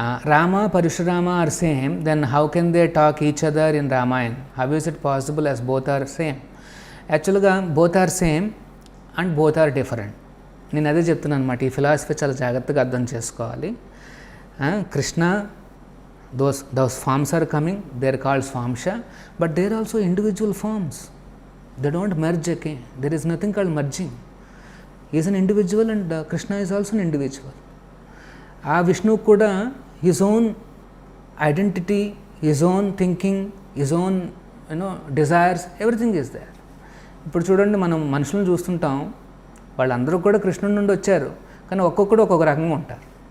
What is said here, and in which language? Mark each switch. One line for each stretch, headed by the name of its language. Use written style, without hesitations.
English: Rama, Parashurama are same, then how can they talk each other in Ramayana? How is it possible as both are same? యాక్చువల్గా both are same and both are different.
Telugu: నేను అదే చెప్తున్నాను అనమాట. ఈ philosophy చాలా జాగ్రత్తగా అర్థం చేసుకోవాలి.
English: Krishna, those forms are coming, they are called Swamsha, but they are also individual forms. They don't merge again. There is nothing called merging. He is an individual and Krishna is also an individual.
Telugu: ఆ విష్ణువు కూడా
English: his own identity, his own thinking, his own desires, everything is there.
Telugu: ఇప్పుడు చూడండి, మనం మనుషులను చూస్తుంటాం, వాళ్ళందరూ కూడా కృష్ణుడి నుండి వచ్చారు, కానీ ఒక్కొక్కడు ఒక్కొక్క రకంగా ఉంటారు.